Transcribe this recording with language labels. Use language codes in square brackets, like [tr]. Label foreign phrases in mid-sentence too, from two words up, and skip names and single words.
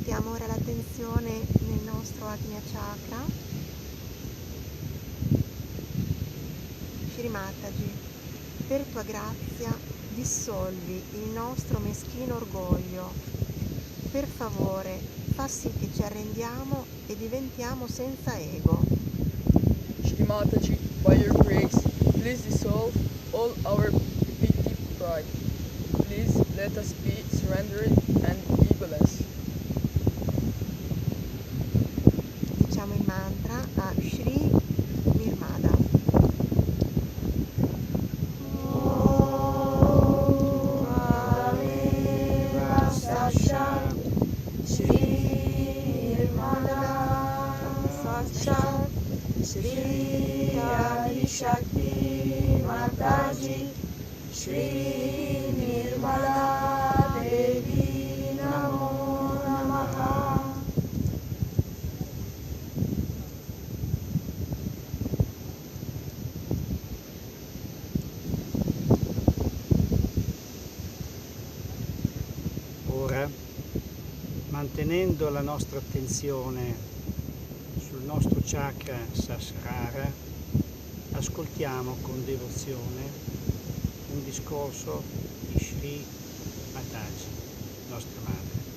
[it] ora l'attenzione nel nostro Agnya Chakra. Shri Mataji, per tua grazia dissolvi il nostro meschino orgoglio. Per favore, fa sì che ci arrendiamo e diventiamo senza ego. [en] Shri Mataji, by your grace, please dissolve all our petty pride. Please let us be surrendered and egoless. [it] Diciamo il mantra a Shri Nirmada. [sa] Shri Adi Shakti Mataji, Shri Nirmala Devi Namo Namaha. [it] Ora, mantenendo la nostra attenzione sul nostro chakra Sahasrara, ascoltiamo con devozione un discorso di Shri Mataji, nostra madre.